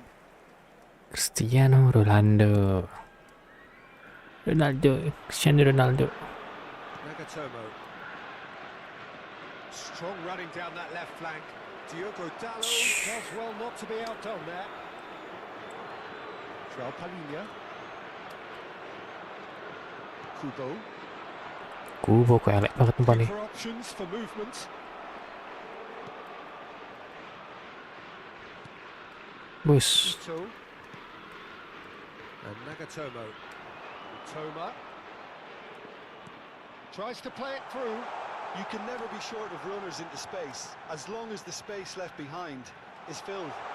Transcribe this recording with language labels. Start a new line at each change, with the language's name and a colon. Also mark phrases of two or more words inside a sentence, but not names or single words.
English: Cristiano Ronaldo. Cristiano Ronaldo. Nagatomo. Strong running down that left flank. Diogo Dalot does well not to be outdone there. Joao Palhinha. Kubo.
Javanese: Kubo kok elek banget umpan nih.
English: For options for movement. Bus. Ito. And Nagatomo. Toma. Tries to play it through. You can never be short of runners into space, as long as the space left behind is filled.